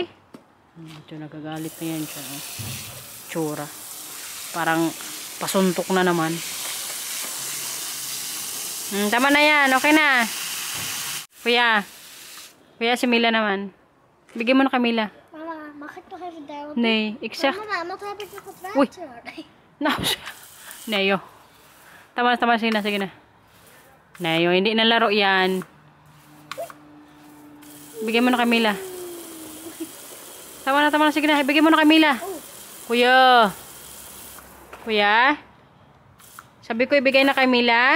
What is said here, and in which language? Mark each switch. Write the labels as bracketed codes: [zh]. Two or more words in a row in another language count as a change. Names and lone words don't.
[tl] Ito, nagagalit na yan siya. Oh. Tsura. Parang pasuntok na naman. Tama na yan, okay na. Kuya, si Mila naman. Bigyan mo na kay Mila. [nl] Mama, mag ik nog even daar? Nee, ik zeg... Mama, wat heb ik nog wat Oei. water? [tl] No. Neo. Tama, sige na. Neo, hindi na laro yan. Bigyan mo na kay Mila. Tama na, sige na. Bigyan mo na kay Mila. Kuya. Sabi ko ibigay na kay Mila.